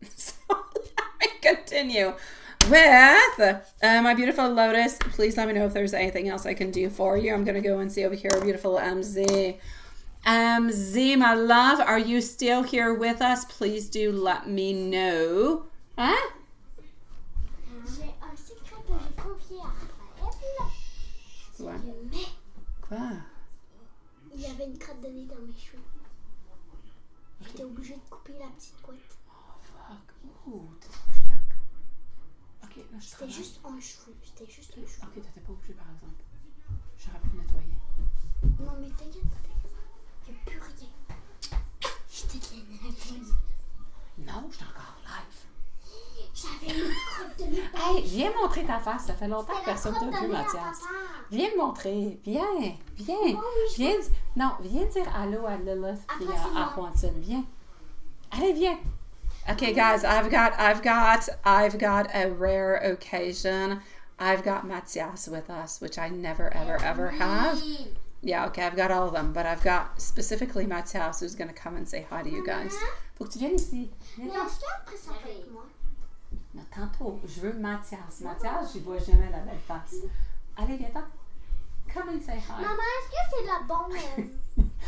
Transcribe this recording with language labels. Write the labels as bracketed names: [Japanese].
[English] So let me continue with my beautiful Lotus. Please let me know if there's anything else I can do for you. I'm going to go and see over here, beautiful MZ. MZ, my love, are you still here with us? Please do let me know. Huh? [French] J'ai un secret que j'ai confié à Raphaël. Quoi? Mais Quoi? il y avait une crotte de nez dans mes cheveux. J'étais obligée de couper la petite couette. [English] Oh, fuck. [French] Ouh, t'es obligée là. Ok, là, C'était juste un cheveu. C'était juste un cheveu. Ok, t'étais pas obligée, par exemple. J'aurais pu le nettoyer. Non, mais t'inquiète pas. Il n'y a plus rien. J'étais de l'énergie. Non, je suis encore live. J'avais une crotte de nez. Hey, viens montrer ta face. Ça fait longtemps que personne C'était t'a vu, la crotte de nez à Mathias. papa. Viens me montrer. Viens. Oh, oui, Viens dire allô à Lilith et Après, c'est moi. Juanson. Viens. Allez, viens. [English] Okay, guys, I've got a rare occasion. I've got Mathias with us, which I never, ever have. Yeah, okay, I've got all of them, but I've got specifically Mathias who's going to come and say hi to you guys. [French] Faut que tu viennes ici. Mais est-ce qu'après ça peut être moi? Non, tantôt, je veux Mathias. Mathias, j'y vois jamais la belle face. Allez, viens-t'en. [English] Come and say hi. [French] Maman, est-ce que c'est la bonne?